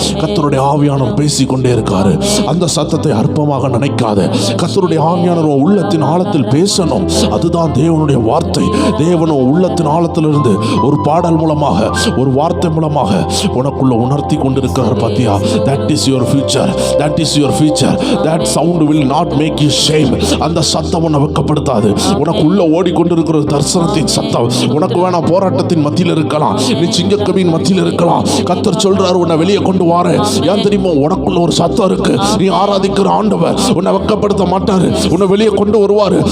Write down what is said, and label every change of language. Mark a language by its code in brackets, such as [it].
[ta] கர்த்தருடைய ஆவியானவர் பேசிக்கொண்டே இருக்காரு. அந்த சத்தத்தை அற்பமாக நினைக்காத. கர்த்தருடைய ஆவியானவர் உள்ளத்தின் ஆழத்தில் பேசணும். அதுதான் தேவனுடைய வார்த்தை. தேவனும் உள்ளத்தின் ஆழத்திலிருந்து ஒரு பாடல் மூலமாக, ஒரு வார்த்தை மூலமாக உனக்குள்ள உணர்த்தி கொண்டிருக்கிறார். பாத்தியா? [en] That is your future. That is your future. That sound will not make you shame. [ta] அந்த சத்தம் உன்னை வெட்கப்படுத்தாது. உனக்கு உள்ள ஓடிக்கொண்டிருக்கிற தரிசனத்தின் சத்தம் உனக்கு வேணா போராட்டத்தின் மத்தியில் இருக்கலாம், நீ சிங்கக்கவியின் மத்தியில் இருக்கலாம். கர்த்தர் சொல்றாரு, உன்னை வெளியே கொண்டு வாரேன். ஏன் தெரியுமா? உனக்குள்ள ஒரு சத்தம் இருக்கு. நீ ஆராதிக்கிற ஆண்டவர் உன்னை வெட்கப்படுத்த மாட்டாரு. உன்னை வெளியே கொண்டு வருவாரு.